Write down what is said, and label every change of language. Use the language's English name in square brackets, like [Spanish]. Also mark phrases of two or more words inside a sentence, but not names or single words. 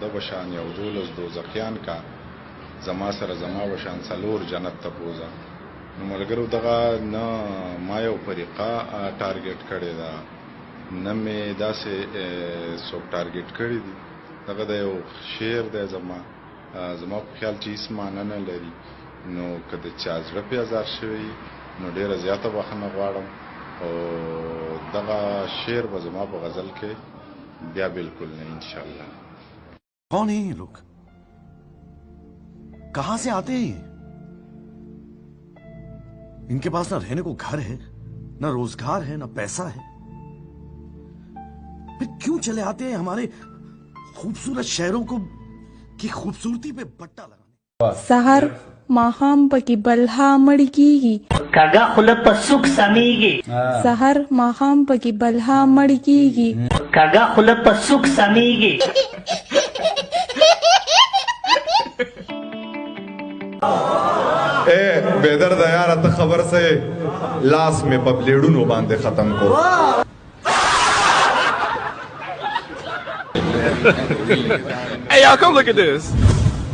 [Pashto] بشان یو دولس دوزخیان کا زما سره زما بشان څلور جنت ته بوزا نو ملګرو دغه نه ما یو طریقه ټارګټ کړی دا نه مې داسې څوک ټارګټ کړی دي دغه د یو شعر دی زما په خیال چې هېڅ معنی نه لري نو که د چا زړه پې ازار شوی نو ډېره زیاته بخښنه غواړم او دغه شعر به زما په غزل کې بیا بالکل نه انشاءالله [Hindi] कौन है ये लोग कहां से आते हैं ये इनके पास ना रहने को घर है ना रोजगार है ना पैसा है फिर क्यों चले आते हैं हमारे खूबसूरत शहरों को की खूबसूरती पे बट्टा लगा [Pashto] سحر ماښام پکې بلها مړ کیږي کږه خوله په سوک سمیږي سحر ماښام پکې بلها مړ کیږي کږه خوله په سوک سمیږي اے بیدرد یاره ته خبر سه لاس مې په بلیډونو باندې ختم کو [English] Hey, y'all, come look at this.